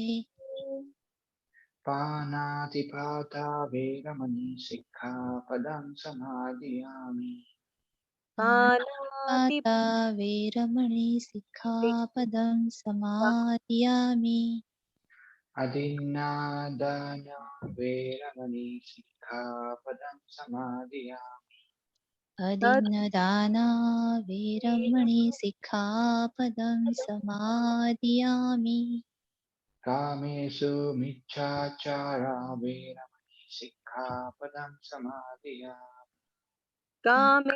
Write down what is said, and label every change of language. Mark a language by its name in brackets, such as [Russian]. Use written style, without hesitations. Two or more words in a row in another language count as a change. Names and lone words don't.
[Pali] Panatipata veramani sikkhapadam samadhiyami. पाता वेरमणि सिक्खापदं समादयामि Adinadana veramani sikkhapadam samadhiyami. अदिन्नदाना वीरमणि सिक्खापदं समादियामि कामेषु मिच्छाचारा वेरमणि सिक्खापदं समादियामि कामे